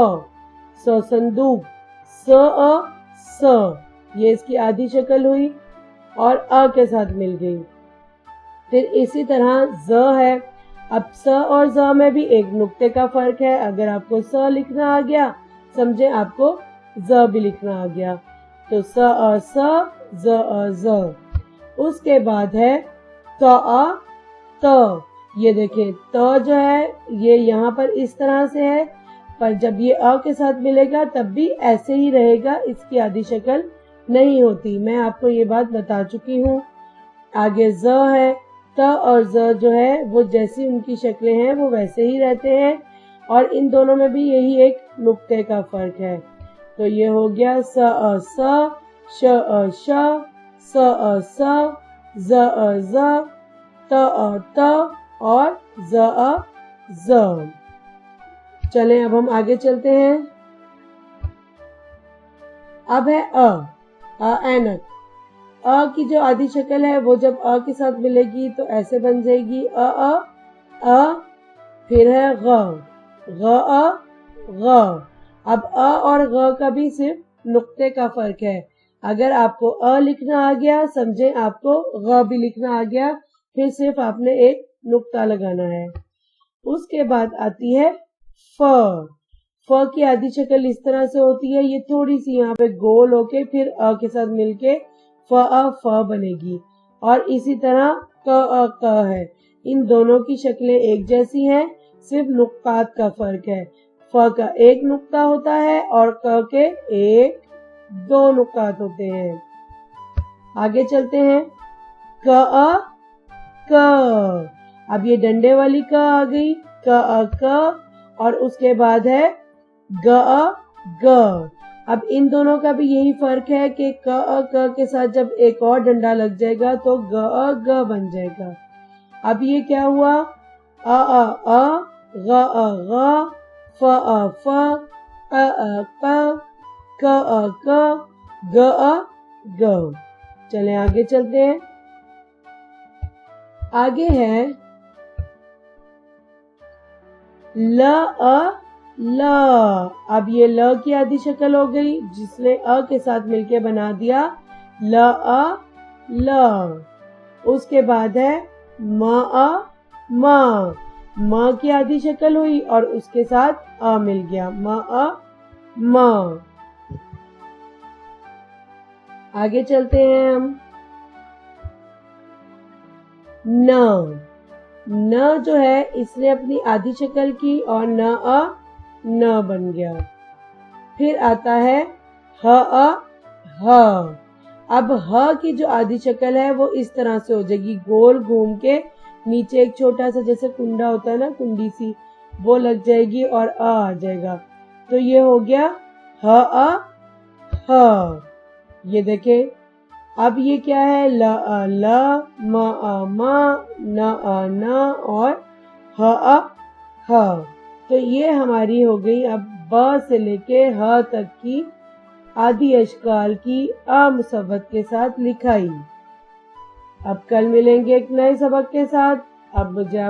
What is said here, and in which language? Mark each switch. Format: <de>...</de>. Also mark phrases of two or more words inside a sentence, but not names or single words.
<ur>سو صندوق، س ا س، یہ اس کی آدھی شکل ہوئی اور ا کے ساتھ مل گئی۔ پھر اسی طرح ز ہے۔ اب س اور ز میں بھی ایک نقطے کا فرق ہے۔ اگر آپ کو س لکھنا آ گیا، سمجھے آپ کو ز بھی لکھنا آ گیا، تو س ا س، ز ا ز۔ اس کے بعد ہے ت ا ت۔ یہ دیکھیں ت جو ہے یہ یہاں پر اس طرح سے ہے، پر جب یہ ا کے ساتھ ملے گا تب بھی ایسے ہی رہے گا، اس کی آدھی شکل نہیں ہوتی۔ میں آپ کو یہ بات بتا چکی ہوں۔ آگے ز ہے۔ ت اور ز جو ہے وہ جیسی ان کی شکلیں ہیں وہ ویسے ہی رہتے ہیں، اور ان دونوں میں بھی یہی ایک نقطے کا فرق ہے۔ تو یہ ہو گیا س ا س، ش ا ش، س ا س، ز ا ز، ت ا ت اور ز ا ز۔ چلیں اب ہم آگے چلتے ہیں۔ اب ہے ا۔ اینک۔ ا کی جو آدھی شکل ہے وہ جب ا کے ساتھ ملے گی تو ایسے بن جائے گی ا۔ پھر ہے غ۔ غ ا غ۔ اب ا اور غ کا بھی صرف نقطے کا فرق ہے۔ اگر آپ کو ا لکھنا آ گیا، سمجھیں آپ کو غ بھی لکھنا آ گیا، پھر صرف آپ نے ایک نقطہ لگانا ہے۔ اس کے بعد آتی ہے ف۔ ف کی آدھی شکل اس طرح سے ہوتی ہے، یہ تھوڑی سی یہاں پہ گول ہو کے پھر ا کے ساتھ مل کے ف ا ف بنے گی، اور اسی طرح ک ا ق ہے۔ ان دونوں کی شکلیں ایک جیسی ہیں، صرف نقطات کا فرق ہے۔ ف کا 1 نقطہ ہوتا ہے اور ق کے 1 2 نقطات ہوتے ہیں۔ آگے چلتے ہیں۔ ک ا ک۔ اب یہ ڈنڈے والی ک آ گئی، ک ا ک، اور اس کے بعد ہے گ ا گ۔ اب ان دونوں کا بھی یہی فرق ہے کہ ک ا ک کے ساتھ جب ایک اور ڈنڈا لگ جائے گا تو گ ا گ بن جائے گا۔ اب یہ کیا ہوا؟ ا ا ا، غ ا غ، ف ا ف، ق ا ق، ک ا ک، گ ا گ۔ چلیں آگے چلتے ہیں۔ آگے ہے ل ا ل۔ اب یہ ل کی آدھی شکل ہو گئی جس نے ا کے ساتھ مل کے بنا دیا ل ا ل۔ اس کے بعد ہے م ا م۔ م کی آدھی شکل ہوئی اور اس کے ساتھ ا مل گیا، م ا م۔ آگے چلتے ہیں ہم۔ ن۔ ن جو ہے اس نے اپنی آدھی شکل کی اور ن ا ن بن گیا۔ پھر آتا ہے ہ ا ہ۔ اب ہ کی جو آدھی شکل ہے وہ اس طرح سے ہو جائے گی، گول گھوم کے نیچے ایک چھوٹا سا جیسے کنڈا ہوتا ہے نا، کنڈی سی، وہ لگ جائے گی اور آ جائے گا، تو یہ ہو گیا ہ ا ہ۔ یہ دیکھیں اب یہ کیا ہے؟ ل ا ل، م ا م، ن ا ن اور ہ ا ہ۔ تو یہ ہماری ہو گئی اب ب سے لے کے ہ تک کی آدھی اشکال کی امثبت کے ساتھ لکھائی۔ اب کل ملیں گے ایک نئے سبق کے ساتھ۔</ur>